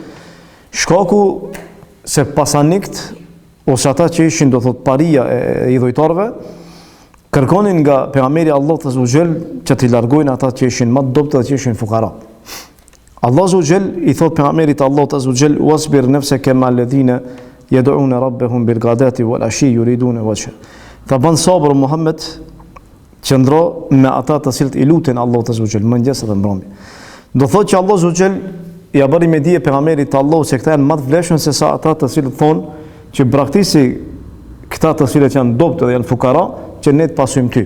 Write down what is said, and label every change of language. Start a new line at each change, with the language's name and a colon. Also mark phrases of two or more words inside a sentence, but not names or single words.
Albanian: Shkaku se pasanikt ose ata që ishin do thot paria e idhujtarëve kërkonin nga pejgamberi Allahut
Arabic: عز وجل
Albanian: që t'i largojnë ata që ishin më të dobët dhe që ishin fukara.
Arabic: الله عز وجل
Albanian: I thot pejgamberit Allahut
Arabic: عز وجل واصبر نفسك مع الذين يدعون ربهم بالغداة والعشي يريدون وجه.
Albanian: Ta ban sabër Muhammed, qëndro me ata të cilët I lutin Allahut
Arabic: عز وجل
Albanian: mëngjes dhe mbrëmje. Do thotë që Allah
Arabic: عز وجل
Albanian: ja bëri me dije pejgamberit Allahut se këta janë më të vlefshëm se sa ata të cilët thonë që braktisi këta të cilët janë dobët dhe janë fukara që ne të pasojmë ty.